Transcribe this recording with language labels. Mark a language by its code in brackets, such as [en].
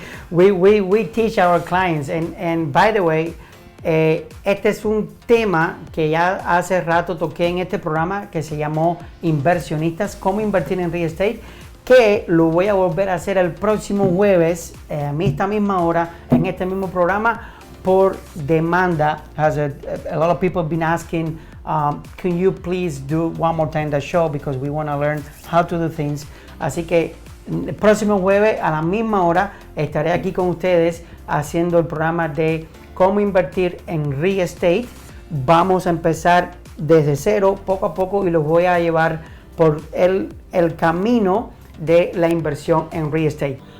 [en] we teach our clients, and by the way, [es] este es un tema que ya hace rato toqué en este programa que se llamó Inversionistas, cómo invertir en real estate, que lo voy a volver a hacer el próximo jueves a esta misma hora en este mismo programa por demanda. [en] As a lot of people have been asking, can you please do one more time the show because we want to learn how to do things. [es] Así que el próximo jueves a la misma hora estaré aquí con ustedes haciendo el programa de cómo invertir en real estate. Vamos a empezar desde cero, poco a poco, y los voy a llevar por el camino de la inversión en real estate.